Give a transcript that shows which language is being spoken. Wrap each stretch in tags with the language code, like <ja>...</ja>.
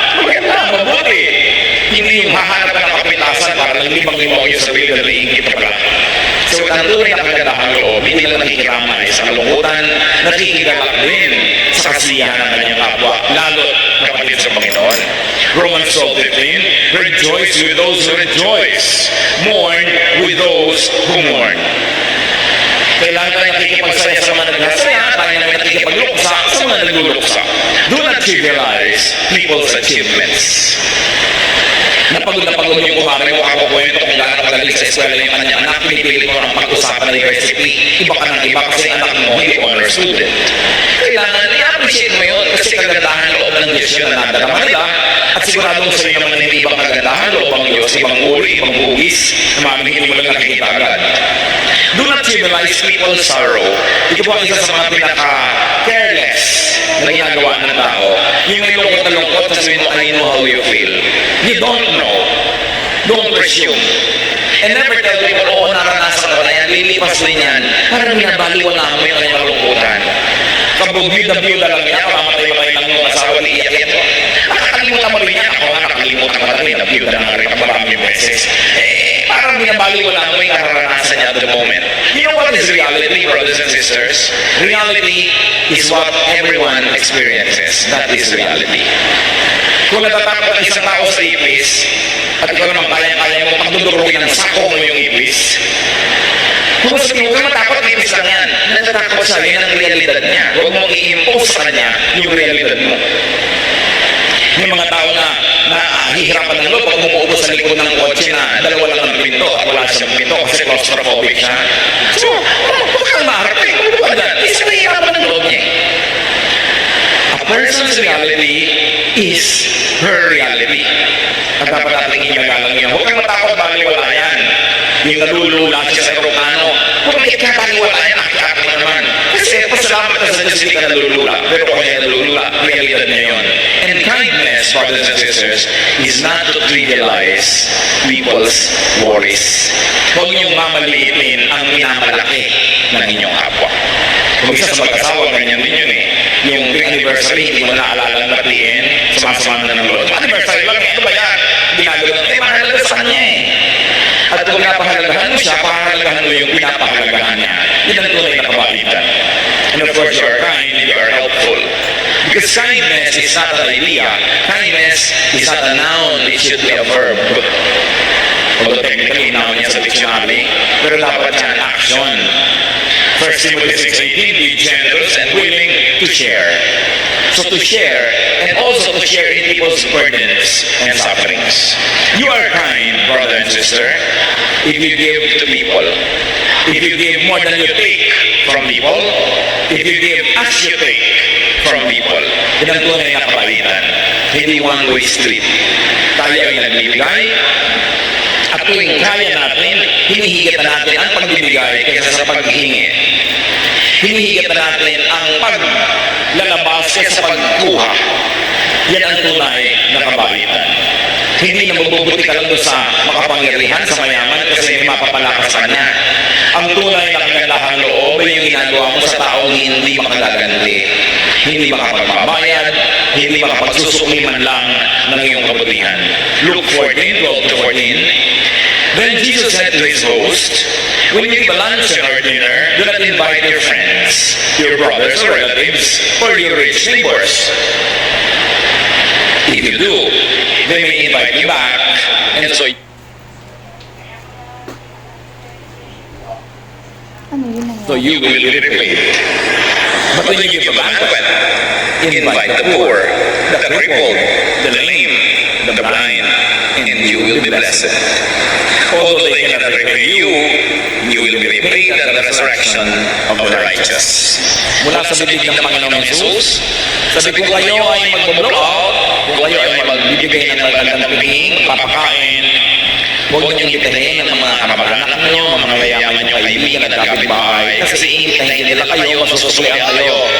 <tl>Maganda, mabuti. Hindi yung hahanap ka ng kapitasan para lang libang-libang yung sarili na naiingit na pala. So, ang tunay na kagandahang loob, hindi lang nakikiramay sa kalungkutan, nakikigalak din sa kasiyahan ng kanyang kapwa, lalo kapatid sa Panginoon.</tl> <en>Romans 12:15, rejoice with those who rejoice, mourn with those who mourn.</en> <tl>Kailangan tayo nakikipagsaya sa mga nagsasaya, tayo naman nakikipagluksa sa mga nagluluksa.</tl> <en>Do not trivialize people's achievements.</en> <tl>Napagod yung kumari mo ako kwento kung gano'n kagaling sa eskwela yung kanyang anak, pinipili ko ng pag-usapan na diversity. Iba ka ng iba kasi anak mo hindi honor student. Kailangan i-appreciate mo yun kasi kagandahan loob ng Diyos yun na nadarama nila at siguradong sa'yo naman na hindi ibang kagandahan loob ang Diyos, ibang uri, ibang bugis na maming hindi mo lang nakikita agad.</tl> <en>Do not trivialize people's sorrow.</en> <tl>Ito po ang isa sa mga pinaka-careless na ginagawa ng tao. Yung may lungkot na lungkot, sasabihin mo,</tl> <en>I know how you feel. You don't know. Don't presume. And never tell people,</en> <tl>oo, naranasan ko na yan, lilipas din yan. Parang binabaliwala mo yung kanyang malungkutan. Kabog-bida-bida lang niya, pamamatay-matay lang yung asawa, iiyak-iyak mo. Nakakalimutan mo rin yan. Ako nga nakakalimutan ko na rin, nabida na nga rin ang maraming beses. Parang binabaliwala mo yung naranasan niya</tl> <en>at the moment. You know what is reality, brothers and sisters? Reality is what everyone experiences. That is reality.</en> <tl>Kung natatakot ang isang tao sa ipis, at ikaw naman kaya mo pagdudurugin ng sako mo yung ipis, kung sabihin mo, matakot, ipis lang yan. Natatakot siya, yun ang realidad niya. Huwag mong i-impose sa kanya yung realidad mo. May mga tao na hihirapan ng loob pag umuubo sa likod ng kotse na dalawa lang ang pinto at wala siyang pinto kasi claustrophobic siya. So, huwag kang maharap eh. Huwag ka. Isa hihirapan ng loob niya.</tl> <en>A person's reality is her reality.</en> <tl>At dapat natin inagalang yun. Huwag kang matakot, baliwala yan. Yung nalulula siya sa aeroplano. Huwag kang ikakaliwala yan, aki-aki naman. Kasi pasalamat na sa Diyos hindi ka nalulula. Pero kung kaya nalulula, realidad niya yun.</tl> <en>And kindness, brothers and sisters, is not to trivialize people's worries.</en> <tl>Huwag niyong mamaliitin ang minamalaki ng inyong kapwa. Kung isa sa mag-asawa, ganyan din yun eh. Yung anniversary, hindi mo naaalala ng batiin, sumasama na ng loob. Anniversary lang eh, ano ba yan? Ginagawa na, mahalaga sa kanya eh. At kung pinapahalagahan mo siya, pahalagahan mo yung pinapahalagahan niya. Yun ang tunay na kabaitan.</tl> <en>And of course, you are kind, you are helpful. Because kindness is not an idea. Kindness is not a noun, it should be a verb. Although technically,</en> <tl>noun niya sa dictionary, pero dapat yan action.</tl> <en>1 Timothy 6:18, be generous and willing to share. So to share, and also to share in people's burdens and sufferings. You are kind, brother and sister, if you give to people. If you give more than you take from people, if you give as you take from people.</en> <tl>Yan ang tunay na kabaitan. Hindi one-way street. Tayo ay nagbibigay, at tuwing kaya natin, hinihigit na natin ang pagbibigay kaysa sa paghingi. Hinihigit na natin ang paglalabas kaysa pagkuha. Yan ang tunay na kabaitan. Hindi na magbubuti ka lang doon sa makapangyarihan, sa mayaman, kasi may mapapalakas sa kanya. Ang tunay na kagandahang loob ay yung ginagawa mo sa taong hindi makagaganti. Hindi makapagbabayad, hindi makapagsusukli man lang ng iyong kabutihan.</tl> <en>Luke 14:12-14. Then Jesus said to his host, when you give a luncheon or dinner, do not invite your friends, your brothers or relatives, or your rich neighbors. If you do, they may invite you back, and so you will be repaid. But when you give a banquet, invite the poor, the crippled, the lame, the blind, and you will be blessed. Although they cannot repay you, you will be repaid at the resurrection of the righteous.</en> <tl>Mula sa bibig ng Panginoong Jesus, sabi kung kayo ay mag-blow out, kung kayo ay magbibigay ng magandang paging, papakain, huwag niyong bitahin ng mga kamag-anak niyo, mga mayayaman niyo, kaibigan at kapitbahay, kasi iintahin nila kayo, masusuklian kayo.</tl>